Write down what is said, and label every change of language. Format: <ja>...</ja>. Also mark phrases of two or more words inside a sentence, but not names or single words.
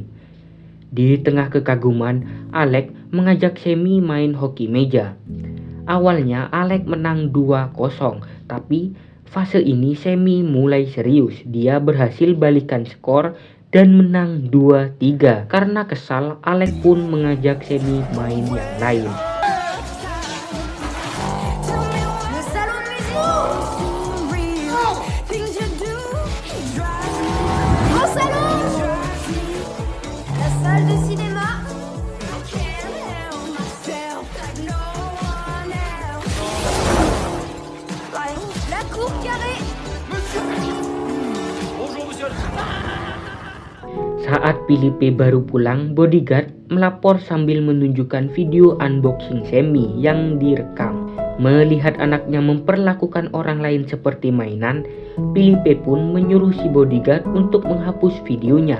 <id>Di tengah kekaguman, Alec mengajak Semi main hoki meja. Awalnya Alec menang 2-0, tapi fase ini Semi mulai serius. Dia berhasil balikan skor dan menang 2-3. Karena kesal, Alec pun mengajak Semi main yang lain.</id> <fr>Le salon de musique. Au salon. La salle de cinéma. La cour carrée.</fr> <id>Saat Philippe baru pulang, bodyguard melapor sambil menunjukkan video unboxing Semi yang direkam. Melihat anaknya memperlakukan orang lain seperti mainan, Philippe pun menyuruh si bodyguard untuk menghapus videonya.</id>